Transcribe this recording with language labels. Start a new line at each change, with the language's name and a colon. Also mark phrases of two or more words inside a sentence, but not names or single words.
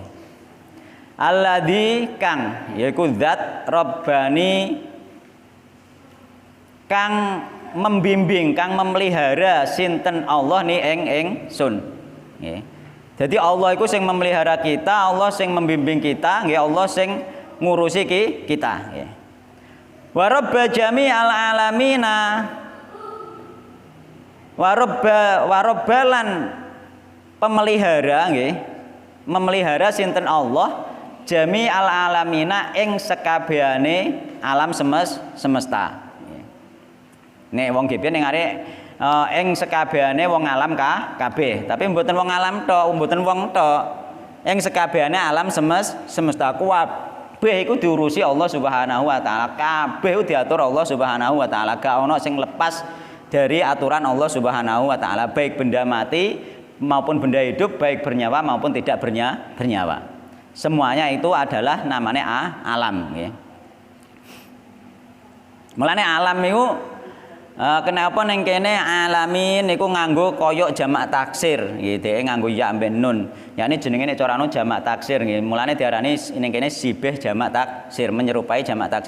Javanese: Alladzi kang yaiku zat Rabbani kang membimbing, kang memelihara sinten Allah ni ingsun nggih. Dadi Allah iku sing memelihara kita, Allah sing membimbing kita, nggih, Allah sing ngurusi kita nggih.
Arabic: Wa rabba jami'al alamina wa rabbalan
Javanese: pemelihara nggih, memelihara sinten Allah
Arabic: jami'al alamina
Javanese: ing sekabehane alam semesta. Nek wong gebiyen ning arek ing sekabehane wong alam kabeh, tapi mboten wong alam tok, mboten wong tok. Ing sekabehane alam semesta kabeh iku diurusi Allah
Arabic: Subhanahu wa taala.
Javanese: Kabeh diatur Allah
Arabic: Subhanahu wa taala.
Javanese: Gak ono sing lepas
Indonesian: dari aturan Allah
Arabic: Subhanahu wa taala,
Indonesian: baik benda mati maupun benda hidup, baik bernyawa maupun tidak bernyawa. Semuanya itu adalah namanya alam nggih.
Javanese: Mulane alam iku kenapa ning kene alamin niku nganggo koyok jamak taksir nggih, dhek nganggo ya ambek nun. Yakni jenenge nek carane jamak taksir nggih. Mulane diarani ning kene sibih jamak taksir, menyerupai jamak taksir.